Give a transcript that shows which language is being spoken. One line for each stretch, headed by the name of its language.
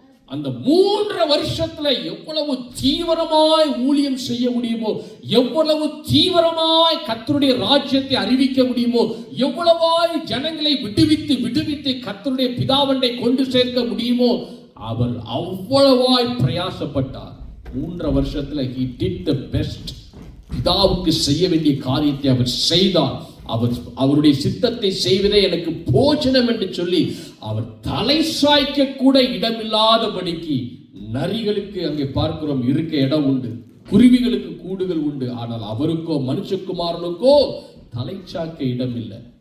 Tamil: அந்த 3.5 வருஷத்துல எவ்வளவு தீவிரமாய் ஊழியம் செய்ய முடியுமோ, எவ்வளவு தீவிரமாய் கர்த்தருடைய ராஜ்யத்தை அறிவிக்க முடியுமோ, எவ்வளவாய் ஜனங்களை விடுவித்து கர்த்தருடைய பிதாவண்டை கொண்டு சேர்க்க முடியுமோ, அவர் அவ்வளவாய் பிரயாசப்பட்டார்.
English: 3.5
Tamil: வருஷத்துல
English: he did the best.
Tamil: பிதாவுக்கு செய்ய வேண்டிய காரியத்தை அவர் செய்தார். அவருடைய சித்தத்தை செய்வதே எனக்கு போஜனம் என்று சொல்லி அவர் தலை சாய்க்க கூட இடமில்லாதபடிக்கு, நரிகளுக்கு அங்கே பார்க்கிறோம் இருக்க இடம் உண்டு, குருவிகளுக்கு கூடுகள் உண்டு, ஆனால் அவருக்கோ மனுஷகுமாரனுக்கோ தலை சாய்க்க இடம் இல்லை.